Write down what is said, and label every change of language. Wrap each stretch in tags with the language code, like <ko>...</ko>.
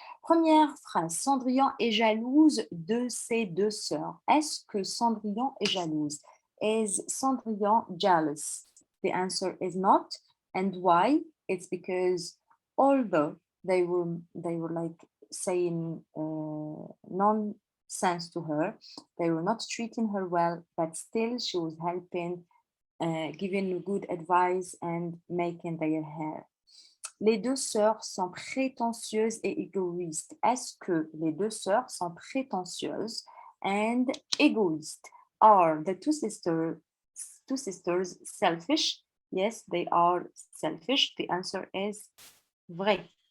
<fr>Première phrase, Cendrillon est jalouse de ses 2 sœurs. Est-ce que Cendrillon est jalouse?</fr> <en>Is Cendrillon jealous? The answer is not. And why? It's because although they were like saying nonsense to her, they were not treating her well, but still she was helping, giving good advice and making their hair.</en> <fr>Les 2 sœurs sont prétentieuses et égoïstes. Est-ce que les 2 sœurs sont prétentieuses and égoïstes?</fr> <en>Are the two sisters selfish Yes, they are selfish. The answer is vrai.</en>